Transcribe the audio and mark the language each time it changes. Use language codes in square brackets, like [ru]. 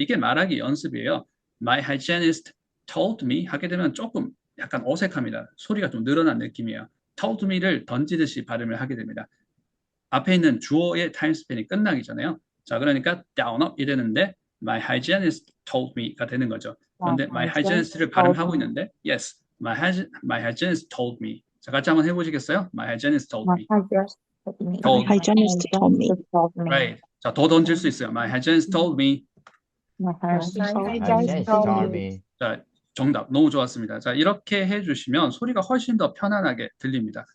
[ko] 이게 말하기 연습이에요. [en] My hygienist told me [ko] 하게 되면 조금 약간 어색합니다. 소리가 좀 늘어난 느낌이에요. told me를 던지듯이 발음을 하게 됩니다. 앞에 있는 주어의 타임스팬이 끝나기 전에요. 자, 그러니까 down up이 되는데 [en] my hygienist told me [ko] 가 되는 거죠. [en] 그런데 my hygienist를 [ko] 발음하고 있는데 [en] yes, my hygienist told me. [ko] 자, 같이 한번 해보시겠어요? [en] My hygienist told me. My hygienist told me. Right. [ko] 자, 더 던질 수 있어요. [en] My hygienist told me. My hygienist hygienist told told me. me. [ko] 자, 정답. 너무 좋았습니다. 자, 이렇게 해주시면 소리가 훨씬 더 편안하게 들립니다.